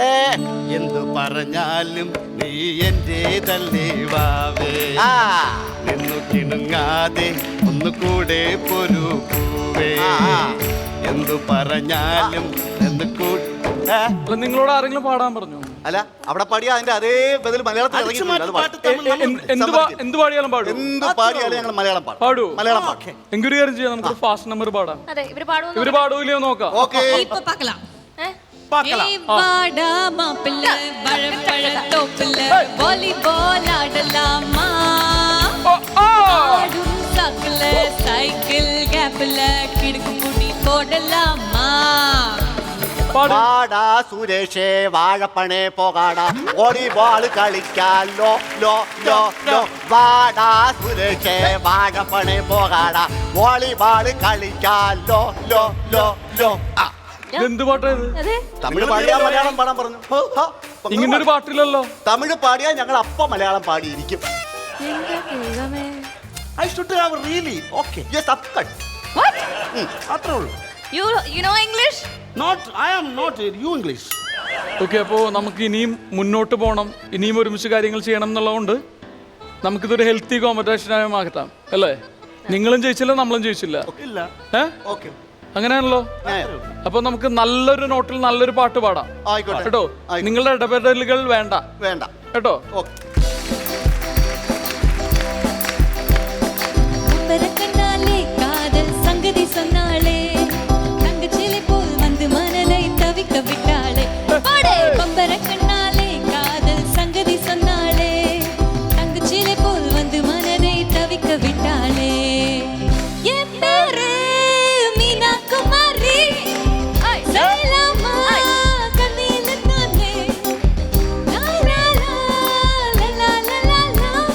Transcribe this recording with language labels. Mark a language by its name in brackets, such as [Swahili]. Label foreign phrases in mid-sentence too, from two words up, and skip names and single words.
[Malayalam] എന്തു പറഞ്ഞാലും നീ എന്റേതല്ലേ വാവേ നിന്നു കിണുങ്ങാതെ ഒന്ന് കൂടെ പോരൂ പൂവേ എന്തു പറഞ്ഞാലും അല്ല നിങ്ങളോട് ആരെങ്കിലും പാടാൻ പറഞ്ഞു? അല്ല അവിടെ പാടിയാ അതിന്റെ അതേ ബദൽ മലയാളത്തിൽ എന്ത് പാടിയാലും പാടും. എന്ത് പാടിയാലും ഞങ്ങൾ മലയാളം പാടും. പാടൂ. മലയാളം പാടും. എങ്കിൽ ഒരു കാര്യം ചെയ്യാം, നമുക്ക് [English] fast number [Malayalam] പാടാം. അതെ, ഇവര് പാടൂലയോ നോക്കാം. ഓക്കെ, [Tamil] இப்ப பார்க்கலாம் பார்க்கலாம். ஏய் வாடா மாப்பிள்ள பழப்பழத்தோப்புல வாலிபால் ஆடலாமா ஆடும் சாக்குல சைக்கிள் கேப்ல கிடுக்கு புடி போடலாமா [Malayalam] പാടാ സുരേഷേ വാഴപ്പണേ പോകാടാ വോളിബോൾ കളിക്കാൻ ലോ ലോ ലോ ലോ. വാടാ സുരേഷേ വാഴപ്പണേ പോകാടാ വോളിബോൾ കളിക്കാൻ ലോ ലോ ലോ ലോ. എന്ത് പാട്ടാ ഇത്? തമിഴ് പാടിയാ മലയാളം പാടാൻ പറഞ്ഞു. ഇങ്ങനൊരു പാട്ടില്ലല്ലോ. തമിഴ് പാടിയാ ഞങ്ങൾ അപ്പ മലയാളം പാടിയിരിക്കും. [English] I should have really okay. Yes, of course. [Malayalam] അത്രേ ഉള്ളൂ. [English] You know English? I am not you English. [Malayalam] ഓക്കെ, അപ്പോൾ നമുക്ക് ഇനിയും മുന്നോട്ട് പോകണം, ഇനിയും ഒരുമിച്ച് കാര്യങ്ങൾ ചെയ്യണം എന്നുള്ളതുകൊണ്ട് നമുക്കിതൊരു ഹെൽത്തി കോമ്പറ്റീഷനായി മാറ്റാം അല്ലേ? നിങ്ങളും ജയിച്ചില്ല, നമ്മളും ജയിച്ചില്ല. ഇല്ല. ഓക്കെ, അങ്ങനെയാണല്ലോ. അപ്പൊ നമുക്ക് നല്ലൊരു നോട്ടിൽ നല്ലൊരു പാട്ട് പാടാം. ആയിക്കോട്ടെ കേട്ടോ. നിങ്ങളുടെ ഇടപെടലുകൾ വേണ്ട വേണ്ട കേട്ടോ. ഓക്കെ. [Tamil] பறக்கனாலே காதல் சங்கதி சொன்னாளே தங்கச்சிலை போல் வந்து மனதை தவிக்க விட்டாளே பாடே பம்பரக்கனாலே காதல் சங்கதி சொன்னாளே தங்கச்சிலை போல் வந்து மனதை தவிக்க விட்டாளே என் பேரு மீனா குமாரி சைலமா கண்ணில தானே லா லா லா லா லா லா லா